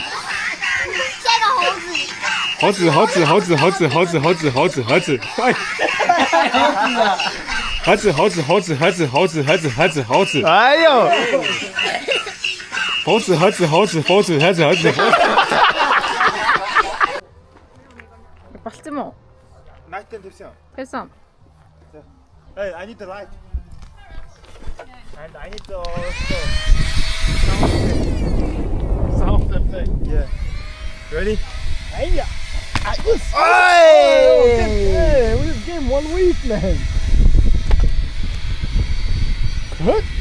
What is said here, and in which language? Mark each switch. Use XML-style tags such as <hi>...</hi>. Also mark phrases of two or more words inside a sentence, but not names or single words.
<zh>下一个猴子。猴子猴子猴子猴子猴子猴子猴子。哎。猴子猴子猴子猴子猴子猴子猴子猴子。哎呦！猴子猴子猴子猴子猴子猴子。</zh> <mn>Болцсон юм уу? Найтэн тавьсан. Байсан.</mn> <en>Hey, I need the light. And I need the sound effect. Yeah. Ready? Hey! Hey! We just gave 1 week, man. What?</en>